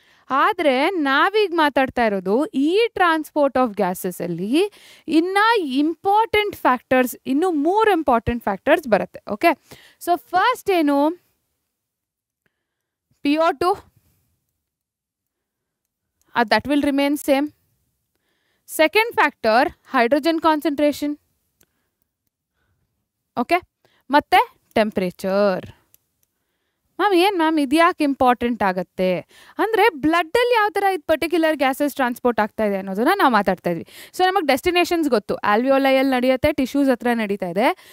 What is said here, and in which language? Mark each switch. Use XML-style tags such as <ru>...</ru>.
<kn>ಆದರೆ ನಾವೀಗ ಮಾತಾಡ್ತಾ ಇರೋದು ಈ ಟ್ರಾನ್ಸ್ಪೋರ್ಟ್ ಆಫ್ ಗ್ಯಾಸಸಲ್ಲಿ ಇನ್ನು ಇಂಪಾರ್ಟೆಂಟ್ ಫ್ಯಾಕ್ಟರ್ಸ್, ಇನ್ನೂ 3 ಇಂಪಾರ್ಟೆಂಟ್ ಫ್ಯಾಕ್ಟರ್ಸ್ ಬರುತ್ತೆ. ಓಕೆ, ಸೊ ಫಸ್ಟ್ ಏನು?</kn> <en>PO2, that will remain same. Second factor, hydrogen concentration.</en> <kn>Okay, ಮತ್ತೆ ಟೆಂಪ್ರೇಚರ್. ಮ್ಯಾಮ್ ಏನು ಮ್ಯಾಮ್ ಇದು ಯಾಕೆ ಇಂಪಾರ್ಟೆಂಟ್ ಆಗುತ್ತೆ ಅಂದರೆ ಬ್ಲಡ್ಡಲ್ಲಿ ಯಾವ ಥರ ಇದು ಪರ್ಟಿಕ್ಯುಲರ್ ಗ್ಯಾಸಸ್ ಟ್ರಾನ್ಸ್ಪೋರ್ಟ್ ಆಗ್ತಾ ಇದೆ ಅನ್ನೋದನ್ನ ನಾವು ಮಾತಾಡ್ತಾ ಇದ್ವಿ. ಸೊ ನಮಗೆ ಡೆಸ್ಟಿನೇಷನ್ಸ್ ಗೊತ್ತು, ಆಲ್ವಿಯೋಲೈಯಲ್ಲಿ ನಡೆಯುತ್ತೆ, ಟಿಶ್ಯೂಸ್ ಹತ್ರ ನಡೀತಾ ಇದೆ.</kn>